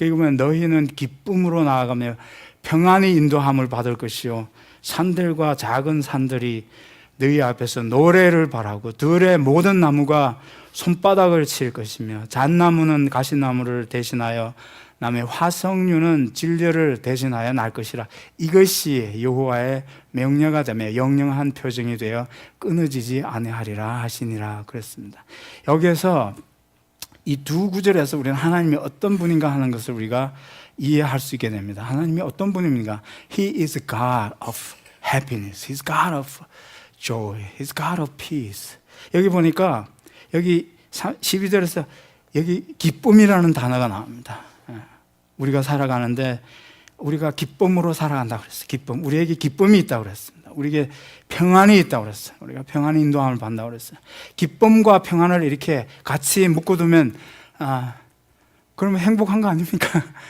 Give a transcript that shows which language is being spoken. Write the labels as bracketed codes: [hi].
[ko] 그리고 보면 너희는 기쁨으로 나아가며 평안히 인도함을 받을 것이요 산들과 작은 산들이 너희 앞에서 노래를 바라고 들의 모든 나무가 손바닥을 칠 것이며 잣나무는 가시나무를 대신하여 남의 화석류는 진려를 대신하여 날 것이라. 이것이 여호와의 명령가 되며 영영한 표정이 되어 끊어지지 아니하리라 하시니라 그랬습니다. 여기에서 이 두 구절에서 우리는 하나님이 어떤 분인가 하는 것을 우리가 이해할 수 있게 됩니다. 하나님이 어떤 분입니까? [en] He is God of happiness. He's God of joy. He's God of peace. [ko] 여기 보니까 여기 12절에서 여기 기쁨이라는 단어가 나옵니다. 우리가 살아가는데 우리가 기쁨으로 살아간다고 그랬어요. 기쁨. 우리에게 기쁨이 있다고 그랬습니다. 우리에게 평안이 있다고 그랬어요. 우리가 평안의 인도함을 받는다고 그랬어요. 기쁨과 평안을 이렇게 같이 묶어두면 그러면 행복한 거 아닙니까?